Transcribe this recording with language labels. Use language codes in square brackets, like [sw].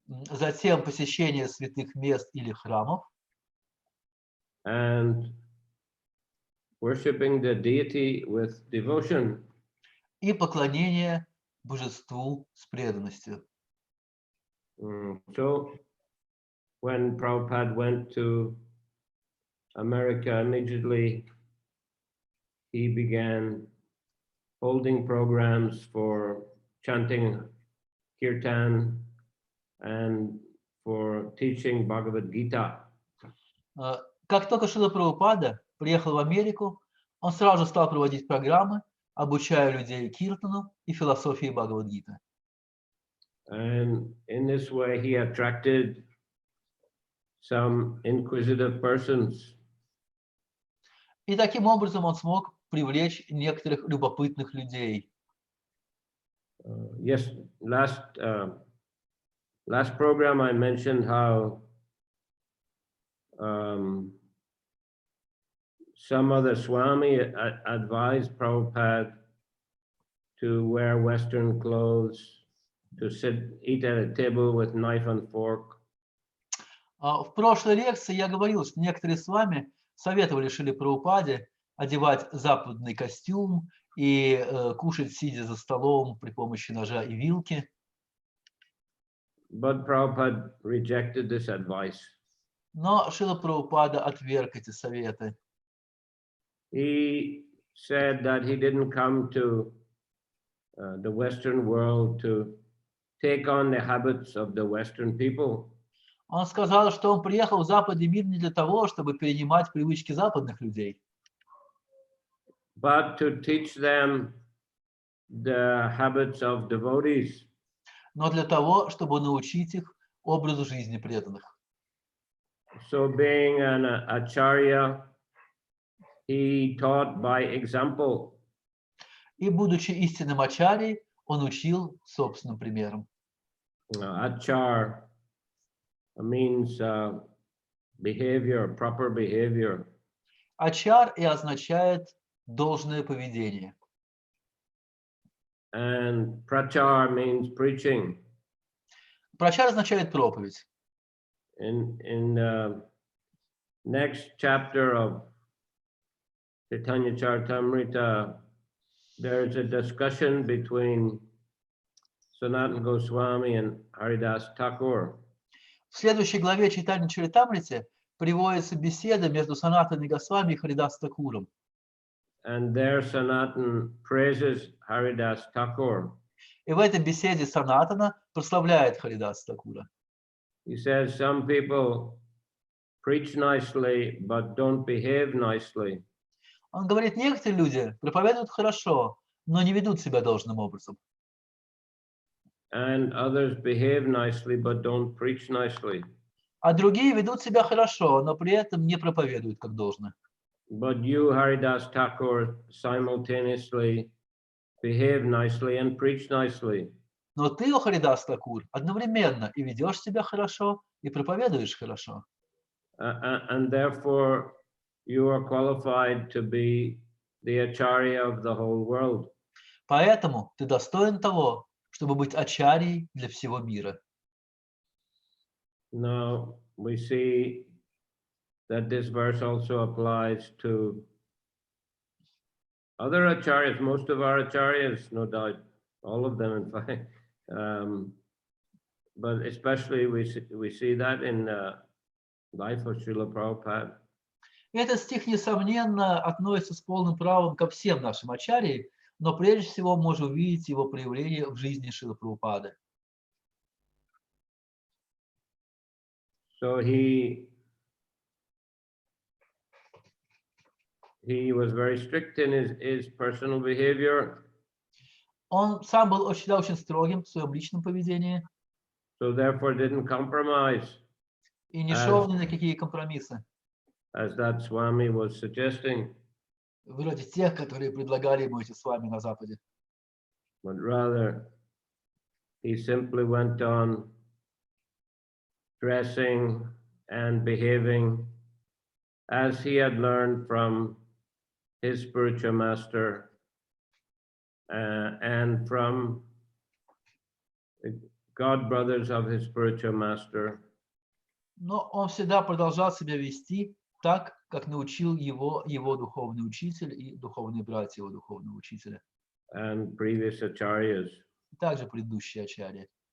[ru] Затем посещение святых мест или храмов. [en] And worshiping the deity with devotion. [ru] И поклонение божеству с преданностью. [en] So when Prabhupada went to America, immediately he began holding programs for chanting kirtan and for teaching Bhagavad Gita. [ru] Как только Шрила Прабхупада приехал в Америку, он сразу стал проводить программы, обучая людей киртану и философии Бхагавад-гиты. [en] And in this way he attracted some inquisitive persons. [ru] И таким образом он смог привлечь некоторых любопытных людей. [en] Yes, last program I mentioned how some of the Swami advised Prabhupada to wear Western clothes, to eat at a table with knife and fork. [ru] В прошлой лекции я говорил, что некоторые с вами советовали Шриле Прабхупаде одевать западный костюм и кушать, сидя за столом при помощи ножа и вилки. [en] But Prabhupada rejected this advice. [ru] Но Шрила Прабхупада отверг эти советы. [en] He said that he didn't come to the Western world to take on the habits of the Western people. [ru] Он сказал, что он приехал в западный мир не для того, чтобы перенимать привычки западных людей, [en] but to teach them the habits of devotees. [ru] но для того, чтобы научить их образу жизни преданных. [en] So being an acharya, he taught by example. [ru] И, будучи истинным ачарьей, он учил собственным примером. [en] Achar means behavior, proper behavior. [ru] Ачар и означает должное поведение. [en] And prachar means preaching. [ru] Прачар означает проповедь. [en] In next chapter of Chaitanya Charitamrita, there's a discussion between Sanatana Goswami and Haridas Thakur. [ru] В следующей главе Чайтанья Чаритамрите приводится беседа между Санатаной Госвами и Харидас Такуром. [en] And there Sanatana praises Haridas Thakur. [ru] И в этой беседе Санатана прославляет Харидас Такура. [en] He says some people preach nicely but don't behave nicely. [ru] Он говорит, некоторые люди проповедуют хорошо, но не ведут себя должным образом. [en] And others behave nicely but don't preach nicely. [ru] А другие ведут себя хорошо, но при этом не проповедуют как должно. [en] But you, Haridas Thakur, simultaneously behave nicely and preach nicely. [ru] Но ты, о Харидас Такур, одновременно и ведешь себя хорошо, и проповедуешь хорошо. [en] And therefore, you are qualified to be the acharya of the whole world. [ru] Поэтому ты достоин того, чтобы быть ачарьей для всего мира. [en] Now, we see that this verse also applies to other acharyas, most of our acharyas, no doubt, all of them in fact. But especially we see that in life of Srila Prabhupada. [ru] Этот стих, несомненно, относится с полным правом ко всем нашим ачарьям, но прежде всего можно увидеть его проявление в жизни Шрилы Прабхупады. [en] So he was very strict in his personal behavior. [ru] Он сам был очень строгим в своем личном поведении [en] So therefore didn't compromise, [ru] и не шел ни на какие компромиссы, [en] as that Swami was suggesting, [ru] вроде тех, которые предлагали ему эти с вами на Западе. [en] but rather he simply went on dressing and behaving as he had learned from his spiritual master and from the god brothers of his spiritual master. [ru] Но он всегда продолжал себя вести так, как научил его духовный учитель и духовные братья его духовного учителя. [en] And previous acharyas. [ru] Также предыдущие ачарьи.